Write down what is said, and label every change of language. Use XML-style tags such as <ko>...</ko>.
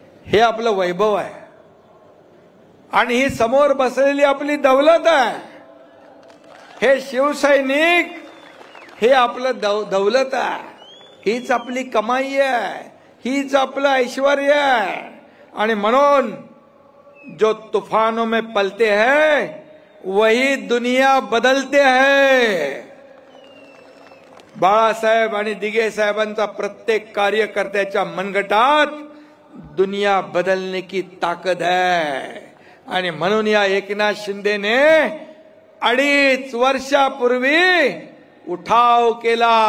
<mr>हे आपलं वैभव आहे. आणि ही समोर बसलेली आपली दौलत आहे. हे शिवसैनिक हे आपलं दौलत आहे. हीच आपली कमाई आहे, हीच आपलं ऐश्वर्य आहे.</mr> <hi>आणि म्हणून जो तूफानों में पलते हैं वही दुनिया बदलते हैं.</hi> <mr>बाळासाहेब आणि दिघे साहेबांचा प्रत्येक कार्यकर्त्याच्या मनगटात</mr> <hi>दुनिया बदलने की</hi> <mr>ताकद है. आणि म्हणून या एकनाथ शिंदेने 2.5 वर्षापूर्वी उठाव केला.</mr>